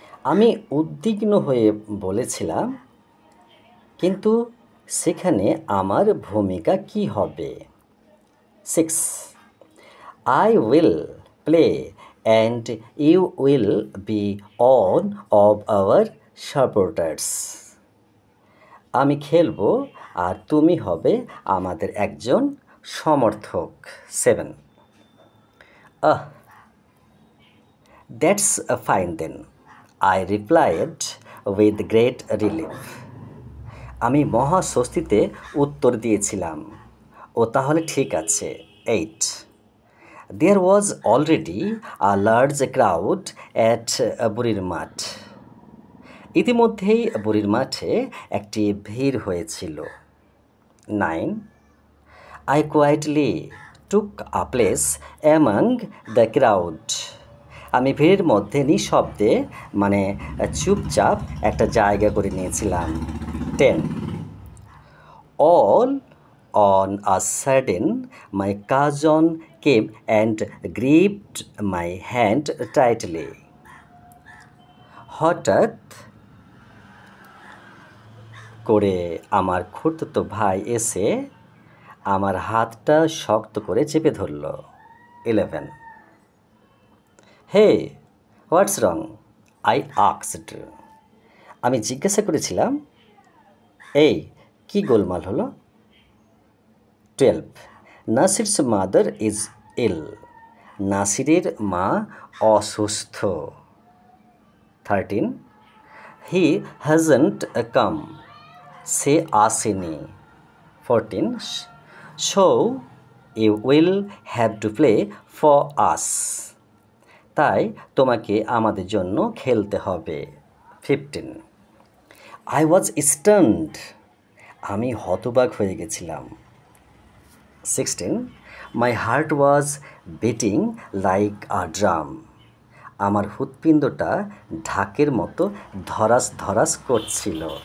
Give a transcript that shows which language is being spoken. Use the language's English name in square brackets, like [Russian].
[Bangla] আমি উদ্বিগ্ন হয়ে বলেছিলাম, কিন্তু সেখানে আমার ভূমিকা কি হবে? 6. [English] I will play and you will be one of our supporters. [Bangla] আমি খেলবো আর তুমি হবে আমাদের একজন সমর্থক। 7. [English] That's fine then, I replied with great relief. [Bangla] আমি মহা স্বস্তিতে উত্তর দিয়েছিলাম, ও তাহলে ঠিক আছে। 8. [English] There was already a large crowd at বুড়ির মাঠ। [Bangla] ইতিমধ্যেই বুড়ির মাঠে একটি ভিড় হয়েছিল। 9. [English] I quietly took a place among the crowd. [Bangla] আমি ভিড়ের মধ্যে নিঃশব্দে মানে চুপচাপ একটা জায়গা করে নিয়েছিলাম। 10. [English] All on a sudden my cousin came and gripped my hand tightly. [Bangla] হঠাৎ করে আমার খুড়তুতো ভাই এসে আমার হাতটা শক্ত করে চেপে ধরল। 11. [English] Hey, what's wrong? I asked. [Bangla] আমি জিজ্ঞাসা করেছিলাম, এই কি গোলমাল হলো? 12. [English] নাসির's mother is ill. [Bangla] নাসিরের মা অসুস্থ। 13. [English] He hasn't come. [Bangla] সে আসেনি। [English] 14. So you will have to play for us. [Bangla] তাই তোমাকে আমাদের জন্য খেলতে হবে। 15. [English] I was stunned. [Bangla] আমি হতবাক হয়ে গেছিলাম। 16. [English] My heart was beating like a drum. [Bangla] আমার হৃৎপিণ্ডটা ঢাকের মতো ধরাস ধরাস করছিল।